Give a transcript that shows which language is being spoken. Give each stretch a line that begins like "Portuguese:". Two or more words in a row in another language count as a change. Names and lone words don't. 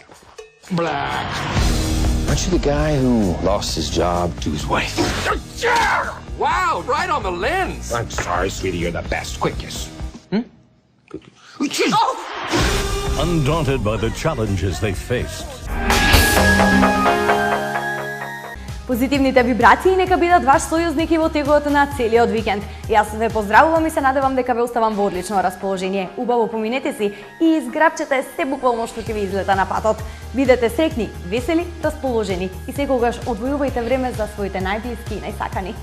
English: Black. Aren't you the guy who lost his job to his wife? Wow, right on the lens. I'm sorry, sweetie, you're the best. Quick kiss. Undaunted by the challenges they faced.
Macedonian: Позитивните вибрации нека бидат ваш сојузник и во тегот на целиот викенд. Јас ве поздравувам и се надевам дека ве оставам во одлично расположение. Убаво поминете си и изграбчете се буквално што ќе ви излета на патот. Бидете среќни, весели, расположени и секогаш одвојувајте време за своите најблиски и најсакани.